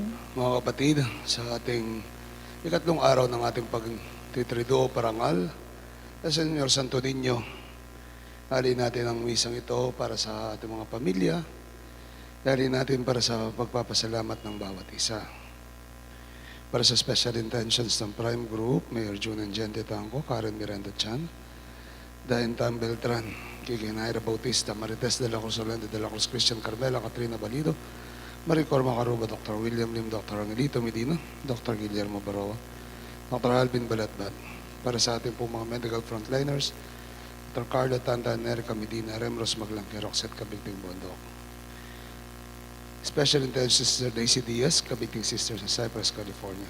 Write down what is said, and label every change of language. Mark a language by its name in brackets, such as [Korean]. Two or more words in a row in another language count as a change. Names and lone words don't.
[Filipino] Mga kapatid, sa ating ikatlong araw ng ating pagtitrido o parangal sa Senyor Santo Niño, halin natin ang misang ito para sa ating mga pamilya, halin natin para sa pagpapasalamat ng bawat isa. Para sa [English] special intentions [Filipino] ng Prime Group, Mayor June and Gente Tanco, Karen Miranda Chan, Dayan Tam Beltran, Kiki Naira Bautista, Marites de la Cruz Orlando de la Cruz, Christian Carmela, Katrina Balido, Maricor Macaruba, Dr. William Lim, Dr. Angelito Medina, Dr. Guillermo Baroa, Dr. Alvin Balatbat. Para sa ating pong mga [English] medical frontliners, [Filipino] Dr. Carlo Tanta, Erica Medina, Remros Maglangke, Roxette Kabigting Bondok. [English] Special Intentions [Filipino] Sister Daisy Diaz, Kabigting Sister sa Cypress, California.